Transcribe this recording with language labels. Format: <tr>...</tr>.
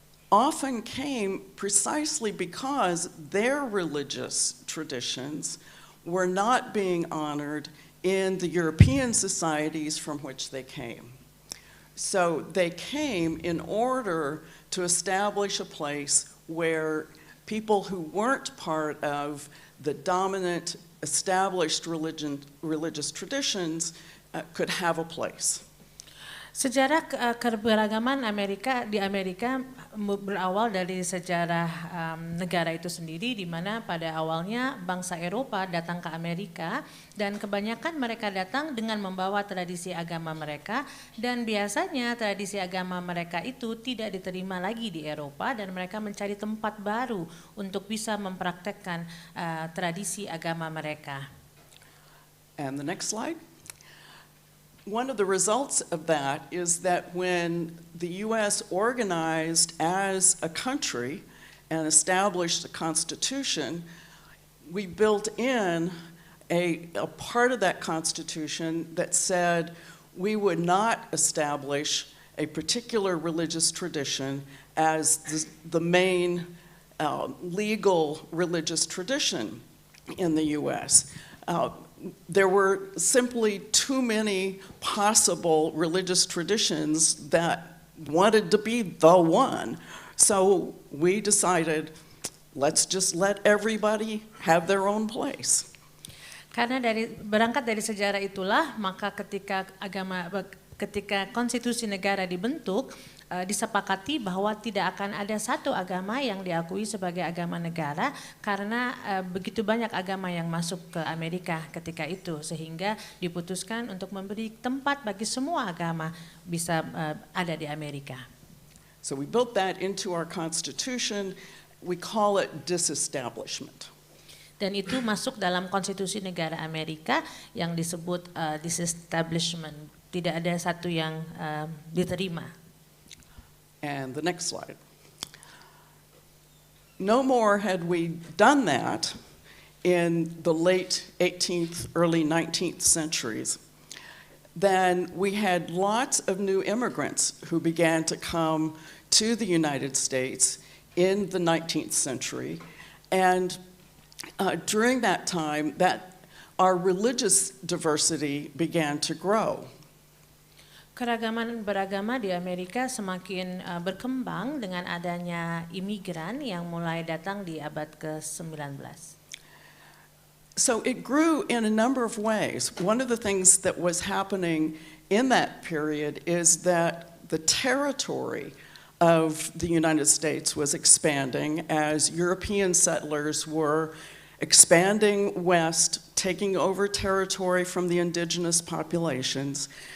<en>often came precisely because their religious traditions were not being honored in the European societies from which they came. So they came in order to establish a place where people who weren't part of the dominant established religious traditions could have a place.</en> <id>Sejarah keberagaman di Amerika berawal dari sejarah negara itu sendiri, di mana pada awalnya bangsa Eropa datang ke Amerika dan kebanyakan mereka datang dengan membawa tradisi agama mereka, dan biasanya tradisi agama mereka itu tidak diterima lagi di Eropa dan mereka mencari tempat baru untuk bisa mempraktekkan tradisi agama mereka.</id> <en>And the next slide. One of the results of that is that when the U.S. organized as a country and established a constitution, we built in a part of that constitution that said we would not establish a particular religious tradition as the main legal religious tradition in the U.S. There were simply too many possible religious traditions that wanted to be the one. So we decided, let's just let everybody have their own place.</en> <id>Karena berangkat dari sejarah itulah, maka ketika konstitusi negara dibentuk, disepakati bahwa tidak akan ada satu agama yang diakui sebagai agama negara karena begitu banyak agama yang masuk ke Amerika ketika itu, sehingga diputuskan untuk memberi tempat bagi semua agama bisa ada di Amerika.</id> <en>So we built that into our constitution. We call it disestablishment.</en> <id>Dan itu masuk dalam konstitusi negara Amerika yang disebut disestablishment. Tidak ada satu yang diterima.</id> <en>And the next slide. No more had we done that in the late 18th, early 19th centuries than we had lots of new immigrants who began to come to the United States in the 19th century. And during that time, our religious diversity began to grow.</en> <id>Keragaman beragama di Amerika semakin berkembang dengan adanya imigran yang mulai datang di abad ke-19.</id> <en>So it grew in a number of ways. One of the things that was happening in that period is that the territory of the United States was expanding as European settlers were expanding west, taking over territory from the indigenous populations.</en>